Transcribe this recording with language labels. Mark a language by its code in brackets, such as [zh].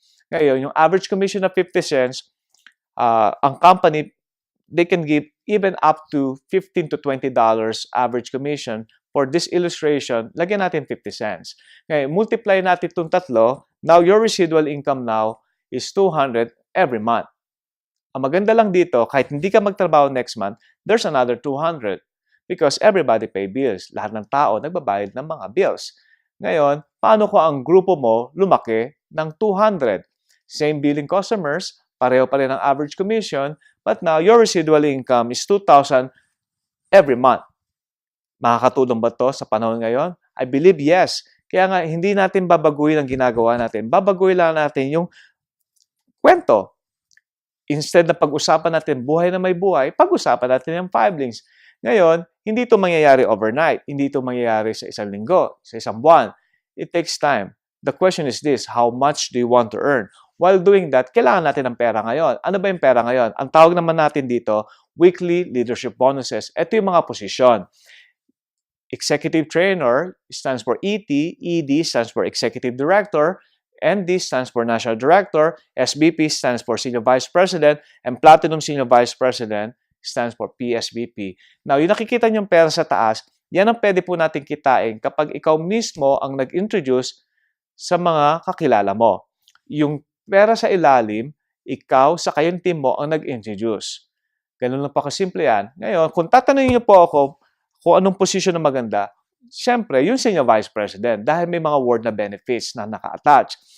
[tl] Ngayon, yung [en] average commission na 50 cents, ang company, they can give even up to $15 to $20 average commission. For this illustration, [tl] lagyan natin 50 cents. Ngayon, multiply natin itong tatlo. [en] Now, your residual income now is 200 every month. [tl] Ang maganda lang dito, kahit hindi ka magtrabaho [en] next month, there's another 200. Because everybody pay bills. [tl] Lahat ng tao nagbabayad ng mga bills. Ngayon, paano ko ang grupo mo lumaki ng 200? [en] Same billing customers, [tl] pareho pa rin ang [en] average commission, but now your residual income is 2,000 every month. [tl] Makakatulong ba to sa panahon ngayon? [en] I believe yes. [tl] Kaya nga, hindi natin babaguhin ang ginagawa natin. Babaguhin lang natin yung kwento. Instead na pag-usapan natin buhay na may buhay, pag-usapan natin yung 5 links. Ngayon, hindi ito mangyayari overnight. Hindi ito mangyayari sa isang linggo, sa isang buwan. [en] It takes time. The question is this, how much do you want to earn? While doing that, [tl] kailangan natin ng pera ngayon. Ano ba yung pera ngayon? Ang tawag naman natin dito, weekly leadership bonuses. Ito yung mga posisyon. [en] Executive Trainer stands for ET, ED stands for Executive Director, ND stands for National Director, SVP stands for Senior Vice President, and Platinum Senior Vice President stands for PSVP. [tl] Now, yung nakikita niyong pera sa taas, yan ang pwede po natin kitain kapag ikaw mismo ang nag-introduce sa mga kakilala mo. Yung pera sa ilalim, ikaw sa kayong team mo ang nag-introduce. Ganun lang po kasimple yan. Ngayon, kung tatanungin niyo po ako kung anong posisyon na maganda, siyempre, yung Senior Vice President dahil may mga award na benefits na naka-attach.